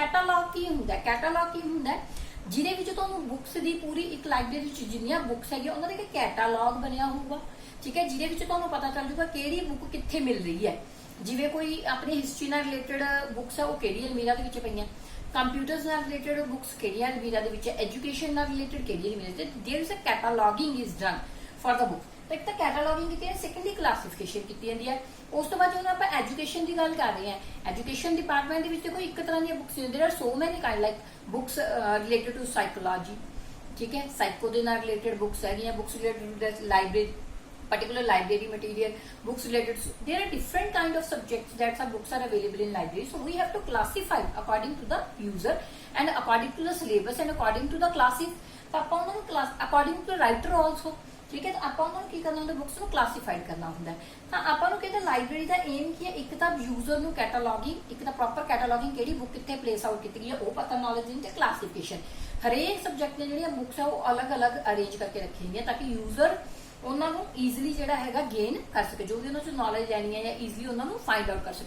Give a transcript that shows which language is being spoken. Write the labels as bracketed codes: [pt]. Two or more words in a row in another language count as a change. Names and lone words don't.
[pa] ਕੈਟਾਲੌਗ ਕੀ ਹੁੰਦਾ, ਕੈਟਾਲੌਗ ਕੀ ਹੁੰਦਾ ਜਿਹਦੇ ਵਿੱਚ ਤੁਹਾਨੂੰ ਬੁੱਕਸ ਦੀ ਪੂਰੀ ਇੱਕ ਲਾਇਬ੍ਰੇਰੀ ਵਿੱਚ ਜਿੰਨੀਆਂ ਬੁੱਕਸ ਹੈਗੀਆਂ ਉਹਨਾਂ ਦਾ ਇੱਕ ਕੈਟਾਲੌਗ ਬਣਿਆ ਹੋਊਗਾ। ਠੀਕ ਹੈ, ਜਿਹਦੇ ਵਿੱਚ ਤੁਹਾਨੂੰ ਪਤਾ ਚੱਲ ਜੂਗਾ ਕਿਹੜੀ ਬੁੱਕ ਕਿੱਥੇ ਮਿਲ ਰਹੀ ਹੈ। ਜਿਵੇਂ ਕੋਈ ਆਪਣੀ ਹਿਸਟਰੀ ਨਾਲ ਰਿਲੇਟਡ ਬੁੱਕਸ ਹੈ ਉਹ ਕਿਹੜੀ ਅਲਮੀਰਾ ਦੇ ਵਿੱਚ ਪਈਆਂ, ਕੰਪਿਊਟਰਸ ਨਾਲ ਰਿਲੇਟਡ ਬੁੱਕਸ ਕਿਹੜੀਆਂ ਅਲਮੀਰਾ ਦੇ ਵਿੱਚ, ਐਜੂਕੇਸ਼ਨ ਨਾਲ ਰਿਲੇਟਡ ਕਿਹੜੀ ਅਲਮੀਰਾ ਦੇ। [en] there is a cataloguing is done for the book. [pa] ਤਾਂ ਇੱਕ ਤਾਂ ਕੈਟਾਲੌਗਿੰਗ ਕੀਤੀ ਹੈ, ਸੈਕੰਡਲੀ ਕਲਾਸੀਫਿਕੇਸ਼ਨ ਕੀਤੀ ਜਾਂਦੀ ਹੈ। ਉਸ ਤੋਂ ਬਾਅਦ ਜਦੋਂ ਆਪਾਂ ਐਜੂਕੇਸ਼ਨ ਦੀ ਗੱਲ ਕਰ ਰਹੇ ਹਾਂ, ਐਜੂਕੇਸ਼ਨ ਡਿਪਾਰਟਮੈਂਟ ਦੇ ਵਿੱਚ ਕੋਈ ਇੱਕ ਤਰ੍ਹਾਂ ਦੀਆਂ ਬੁੱਕਸ ਹੁੰਦੀਆਂ, [en] there are so many kind like books related to psychology. [pa] ਠੀਕ ਹੈ, ਸਾਈਕੋ ਦੇ ਨਾਲ ਰਿਲੇਟਡ ਬੁੱਕਸ ਹੈਗੀਆਂ, [en] books related to library particular library material, books related, there are different kind of subjects that are books are available in library, so we have to classify according to the user and according to the syllabus and according to the classes। [pa] ਤਾਂ ਆਪਾਂ ਉਹਨਾਂ ਨੂੰ [en] class according to the writer also। [pa] ਠੀਕ ਹੈ, ਤਾਂ ਆਪਾਂ ਉਹਨਾਂ ਨੂੰ ਕੀ ਕਰਨਾ ਹੁੰਦਾ, ਬੁੱਕਸ ਨੂੰ ਕਲਾਸੀਫਾਈਡ ਕਰਨਾ ਹੁੰਦਾ। ਤਾਂ ਆਪਾਂ ਨੂੰ ਕਹਿੰਦੇ ਲਾਇਬ੍ਰੇਰੀ ਦਾ ਏਮ ਕੀ ਹੈ, ਇੱਕ ਤਾਂ ਯੂਜ਼ਰ ਨੂੰ ਕੈਟਾਲੌਗਿੰਗ, ਇੱਕ ਤਾਂ [en] proper cataloguing [pa] ਕਿਹੜੀ ਬੁੱਕ ਕਿੱਥੇ [en] place out [pa] ਕੀਤੀ ਗਈ ਹੈ ਉਹ ਪਤਾ ਨੌਲੇਜ ਦੇਣ, ਤੇ ਕਲਾਸੀਫਿਕੇਸ਼ਨ ਹਰੇਕ ਸਬਜੈਕਟ ਦੀਆਂ ਜਿਹੜੀਆਂ ਬੁੱਕਸ ਆ ਉਹ ਅਲੱਗ-ਅਲੱਗ ਅਰੇਂਜ ਕਰਕੇ ਰੱਖੀਆਂ ਗਈਆਂ ਤਾਂ ਕਿ ਯੂਜ਼ਰ ਉਹਨਾਂ ਨੂੰ ਈਜ਼ੀਲੀ ਜਿਹੜਾ ਹੈਗਾ ਗੇਨ ਕਰ ਸਕੇ, ਜੋ ਵੀ ਉਹਨਾਂ ਚੋਂ ਨੌਲੇਜ ਲੈਣੀ ਹੈ ਜਾਂ ਈਜ਼ੀਲੀ ਉਹਨਾਂ ਨੂੰ [en] find out [pa] ਕਰ ਸਕੇ।